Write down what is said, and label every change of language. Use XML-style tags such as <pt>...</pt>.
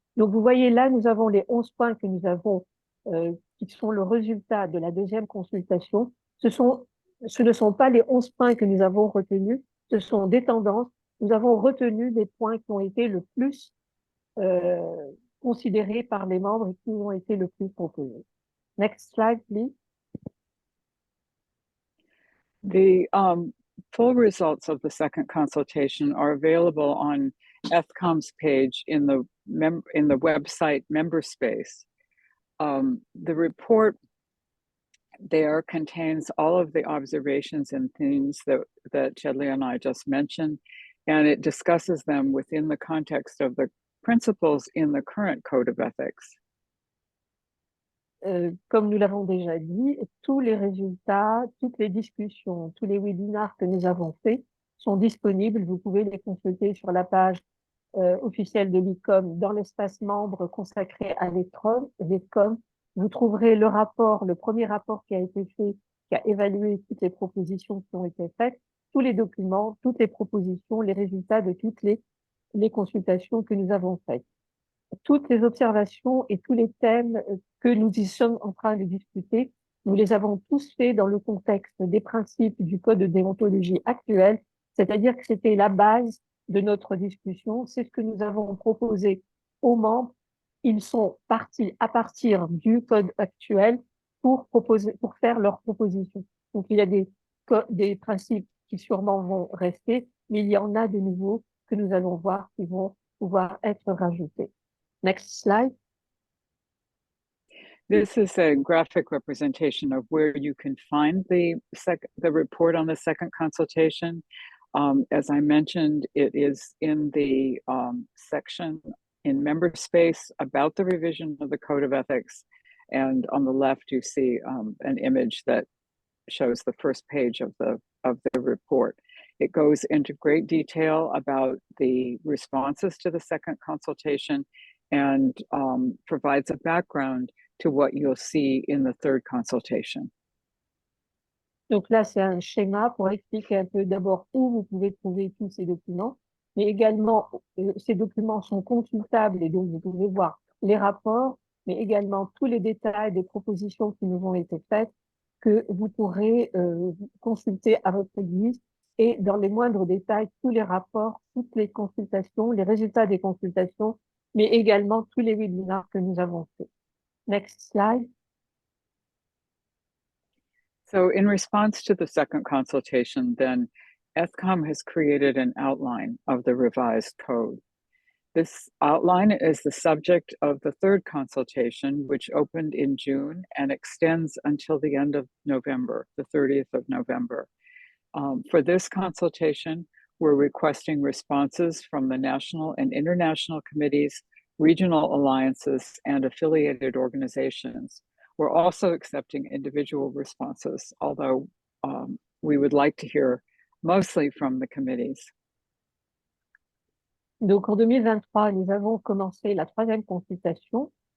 <fr>Donc, vous voyez là, nous avons les 11 points que nous avons qui sont le résultat de la deuxième consultation. Ce ne sont pas les 11 points que nous avons retenus, ce sont des tendances. Nous avons retenu des points qui ont été le plus considérés par les membres et qui ont été le plus proposés.</fr> <en>Next slide, please. The full results of the second consultation are available on ETHCOM's page in the website member space. The report there contains all of the observations and themes that Chedley and I just mentioned, and it discusses them within the context of the principles in the current Code of Ethics.</en> <fr>comme nous l'avons déjà dit, tous les résultats, toutes les discussions, tous les webinaires que nous avons faits sont disponibles. Vous pouvez les consulter sur la page officielle de l'ICOM dans l'espace membre consacré à l'ICOM. Vous trouverez le rapport, le premier rapport qui a été fait, qui a évalué toutes les propositions qui ont été faites, tous les documents, toutes les propositions, les résultats de toutes les consultations que nous avons faites. Toutes les observations et tous les thèmes que nous y sommes en train de discuter, nous les avons tous faits dans le contexte des principes du code de déontologie actuel, c'est-à-dire que c'était la base de notre discussion, c'est ce que nous avons proposé aux membres. Ils sont partis à partir du code actuel pour faire leurs propositions. Donc, il y a des principes qui sûrement vont rester, mais il y en a de nouveaux que nous allons voir qui vont pouvoir être rajoutés.</fr> <en>Next slide. This is a graphic representation of where you can find the report on the second consultation. As I mentioned, it is in the section in member space about the revision of the Code of Ethics. And on the left, you see an image that shows the first page of the report. It goes into great detail about the responses to the second consultation and provides a background to what you'll see in the third consultation.</en> <fr>Donc là, c'est un schéma pour expliquer un peu d'abord où vous pouvez trouver tous ces documents, mais également, ces documents sont consultables et donc vous pouvez voir les rapports, mais également tous les détails des propositions qui nous ont été faites que vous pourrez consulter à votre guise et dans les moindres détails, tous les rapports, toutes les consultations, les résultats des consultations, mais également tous les webinaires que nous avons faits.</fr> <en>Next slide. So in response to the second consultation, then EthCom has created an outline of the revised code. This outline is the subject of the third consultation, which opened in June and extends until the end of November, the 30th of November. For this consultation, we're requesting responses from the national and international committees, regional alliances, and affiliated organizations. We're also accepting individual responses, although we would like to hear mostly from the committees.</en> <fr>Donc en 2023, nous avons commencé la troisième consultation.</fr>